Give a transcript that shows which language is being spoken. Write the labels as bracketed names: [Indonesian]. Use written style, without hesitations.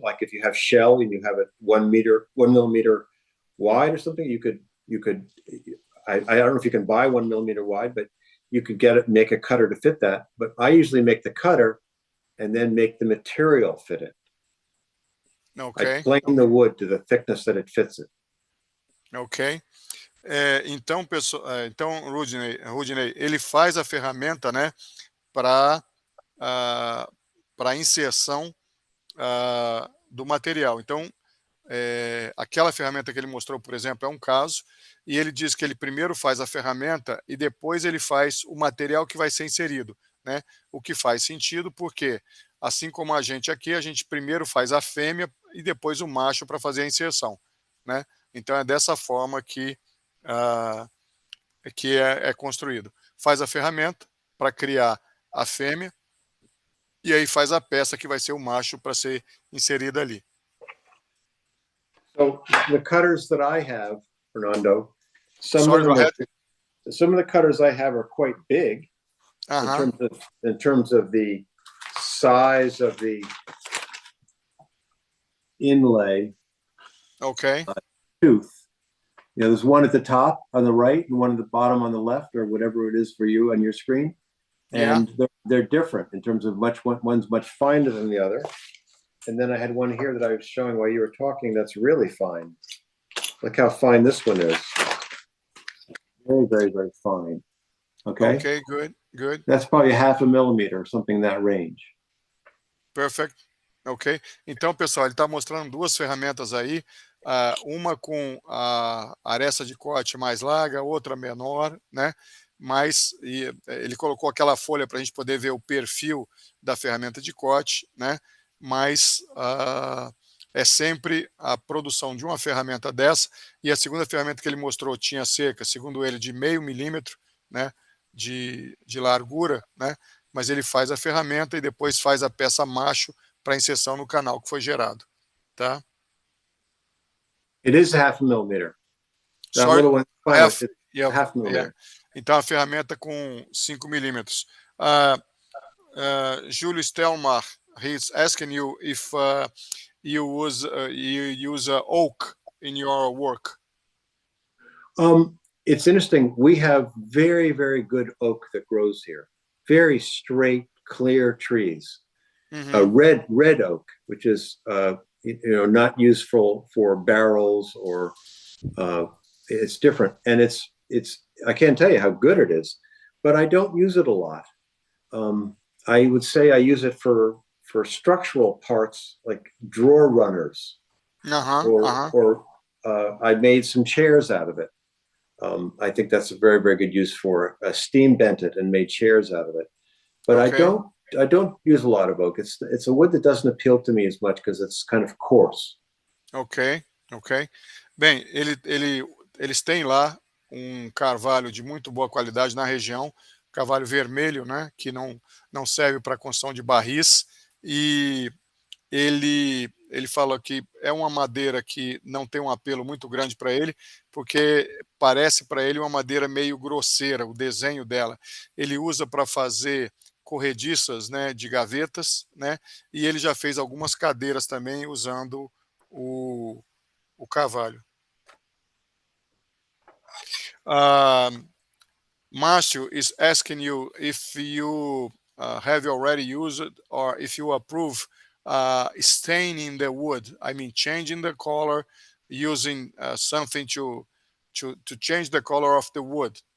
[English] Like if you have shell and you have it 1 millimeter wide or something, you could I don't know if you can buy 1 millimeter wide, but you could get it, make a cutter to fit that. But I usually make the cutter and then make the material fit it. Ok. I plane the wood to the thickness that it fits it. Ok. [Portuguese] Então, pessoal, então Rudney, ele faz a ferramenta, né, para para inserção do material. Então, aquela ferramenta que ele mostrou, por exemplo, é um caso, e ele diz que ele primeiro faz a ferramenta e depois ele faz o material que vai ser inserido, né? O que faz sentido porque, assim como a gente aqui, a gente primeiro faz a fêmea e depois o macho para fazer a inserção, né? Então é dessa forma que é construído. Faz a ferramenta para criar a fêmea e aí faz a peça que vai ser o macho para ser inserida ali. [English] So the cutters that I have, Fernando, some Sorry, of the cutters I have are quite big in terms of the size of the inlay. Okay. Tooth. You know, there's one at the top on the right and one at the bottom on the left, or whatever it is for you on your screen. And they're different in terms of one's much finer than the other. And then I had one here that I was showing while you were talking that's really fine. Look how fine this one is. Very, very, very fine. Okay? Okay, good, good. That's probably 0.5 millimeter or something in that range. Perfect. Ok. [Portuguese] Então, pessoal, ele está mostrando duas ferramentas aí, uma com a aresta de corte mais larga, outra menor, né? Mas ele colocou aquela folha para a gente poder ver o perfil da ferramenta de corte, né? Mas é sempre a produção de uma ferramenta dessa, e a segunda ferramenta que ele mostrou tinha cerca, segundo ele, de 0,5 milímetro, né, de largura, né? Mas ele faz a ferramenta e depois faz a peça macho para inserção no canal que foi gerado, tá? [English] It is 0.5 millimeter. That Sorry, little one, half, 0.5 millimeter. [Portuguese] Então a ferramenta com 5 milímetros. [English] Júlio Stelmar, he's asking you if you use oak in your work. It's interesting. We have very, very good oak that grows here. Very straight, clear trees. Red oak, which is not useful for barrels or it's different. And it's I can't tell you how good it is, but I don't use it a lot. I would say I use it for structural parts like drawer runners, or I made some chairs out of it. I think that's a very, very good use for steam bent it and made chairs out of it. But okay. I don't use a lot of oak. It's a wood that doesn't appeal to me as much because it's kind of coarse. Ok. [Portuguese] Bem, eles têm lá um carvalho de muito boa qualidade na região, carvalho vermelho, né, que não serve para construção de barris, e ele falou que é uma madeira que não tem um apelo muito grande para ele, porque parece para ele uma madeira meio grosseira, o desenho dela. Ele usa para fazer corrediças, né, de gavetas, né, e ele já fez algumas cadeiras também usando o carvalho. [English] Márcio is asking you if you have already used or if you approve staining the wood. I mean, changing the color, using something to change the color of the wood.